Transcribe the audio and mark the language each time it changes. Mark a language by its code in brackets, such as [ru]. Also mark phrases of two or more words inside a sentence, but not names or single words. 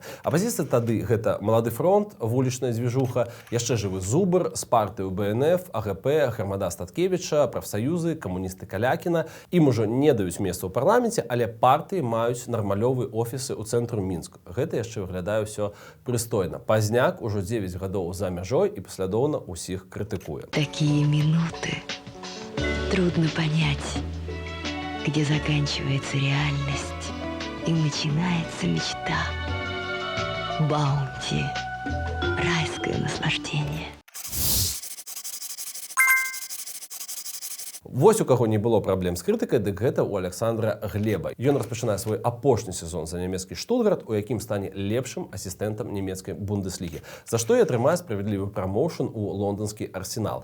[be] Апазіцыя тады гэта Малады фронт, вулічная дзвіжуха, яшчэ жывы Зубр, з партыю БНФ, АГП, Грамада Статкевіча, прафсаюзы, камуністы Калякіна. Ім ужо не даюць месца ў парламенце, але партыі маюць нармалёвыя офісы ў цэнтру Мінску. Гэта яшчэ выглядае ўсё прыстойна. Пазняк ужо 9 гадоў за мяжой і паслядоўна ўсіх крытыкуе. [ru] Такие минуты трудно понять, где заканчивается реальность и начинается мечта. Баунти. Райское наслаждение. [be] Вось у каго не было праблем з крытыкай, дык гэта ў Александра Глеба. Ён распачынае свой апошні сезон за нямецкі Штутгарт, у якім стане лепшым асістэнтам нямецкай Бундеслігі, за што і атрымае справядлівы прамоушн у лонданскі Арсенал.